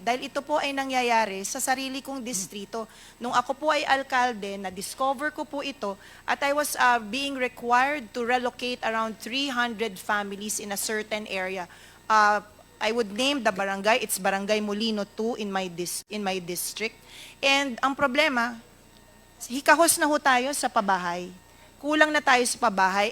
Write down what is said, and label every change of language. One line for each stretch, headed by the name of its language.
Filipino: Dahil ito po ay nangyayari sa sarili kong distrito. Nung ako po ay alkalde, na-discover ko po ito at
English: I was being required to relocate around 300 families in a certain area. I would name the barangay. It's Barangay Molino 2 in my district.
Filipino: And ang problema, hikahos na ho tayo sa pabahay. Kulang na tayo sa pabahay.